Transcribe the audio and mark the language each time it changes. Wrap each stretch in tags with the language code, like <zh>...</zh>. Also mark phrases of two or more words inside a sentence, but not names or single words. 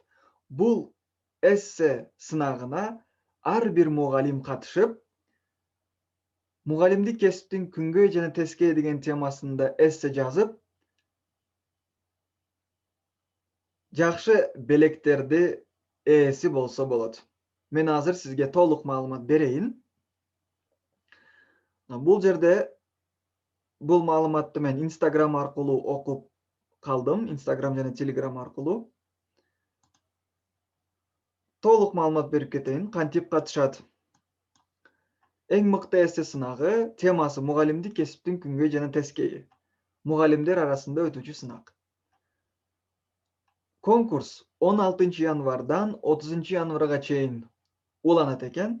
<ky>Бул эссе сынагына ар бир мугалим катышып, мугалимдик кесиптин күнгөй жана тескейи деген темасында эссе жазып, жакшы белектерди ээси болсо болот. Мен азыр сизге толук маалымат берейин. Бул жерде бул маалыматты мен Instagram аркылуу окуп калдым. Instagram jana Telegram arkulu. Толук маалымат берип кетейин. Кантип катышат? Эң мыкты эссе сынагы темасы мугалимдик кесиптин күнгөй жана тескейи. Мугалимдер арасында өтүүчү сынак. Конкурс 16 январдан 30 январга чейин уланат экен.</ky>